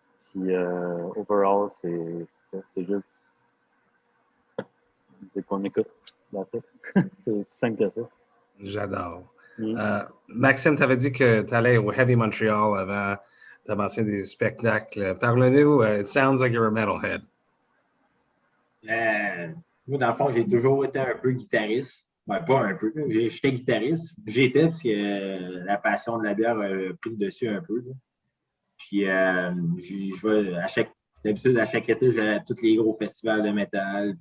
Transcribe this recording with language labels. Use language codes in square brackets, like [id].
[fr] Puis overall, c'est ça, c'est juste c'est qu'on écoute. [en] That's it. [fr] C'est simple que ça. J'adore. Maxime, tu avais dit que tu allais au Heavy Montreal avant. Tu as mentionné des spectacles. Parle-nous, [en] it sounds like you're a metalhead. [fr] Moi, dans le fond, j'ai toujours été un peu guitariste. Ben, pas un peu. J'étais guitariste. J'étais parce que la passion de la bière a pris le dessus un peu. Là. Puis, je vais c'est d'habitude, à chaque été, j'allais à tous les gros festivals de métal.